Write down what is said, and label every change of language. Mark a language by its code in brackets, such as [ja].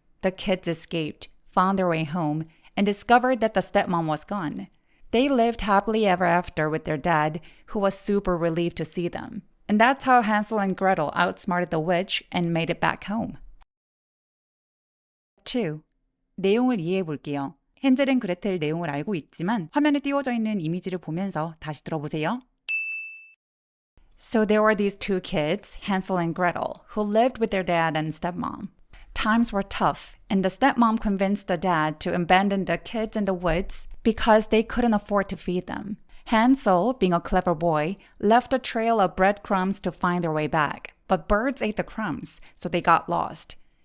[en] The kids escaped, found their way home, and discovered that the stepmom was gone. They lived happily ever after with their dad, who was super relieved to see them. And that's how Hansel and Gretel outsmarted the witch and made it back home. [ko] 2. 내용을 이해해 볼게요. 헨젤 앤 그레텔 내용을 알고 있지만 화면에 띄워져 있는 이미지를 보면서 다시 들어보세요. [en] So there were these two kids, Hansel and Gretel, who lived with their dad and stepmom. Times were tough, and the stepmom convinced the dad to abandon the kids in the woods because they couldn't afford to feed them. Hansel, being a clever boy, left a trail of breadcrumbs to find their way back, but birds ate the crumbs, so they got lost.